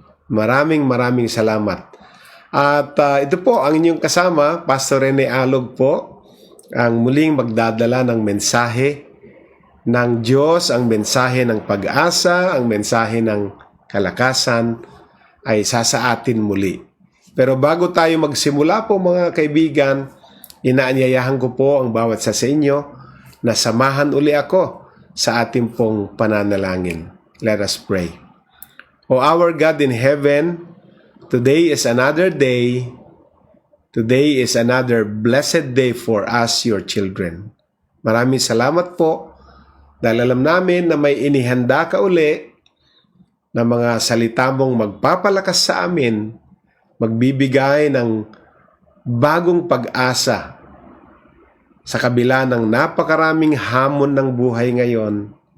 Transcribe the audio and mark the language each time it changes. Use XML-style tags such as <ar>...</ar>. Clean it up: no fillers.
<tl>Maraming salamat. At ito po ang inyong kasama, Pastor Rene Alog po, ang muling magdadala ng mensahe ng Diyos, ang mensahe ng pag-asa, ang mensahe ng kalakasan ay sasaatin muli. Pero bago tayo magsimula po mga kaibigan, inaanyayahan ko po ang bawat sa inyo na samahan uli ako sa ating pong pananalangin.</tl> <en>Let us pray. O our God in heaven, today is another day. Today is another blessed day for us, your children.</en> <tl>Maraming salamat po dahil alam namin na may inihanda ka uli na mga salita mong magpapalakas sa amin, magbibigay ng bagong pag-asa sa kabila ng napakaraming hamon ng buhay ngayon.</tl>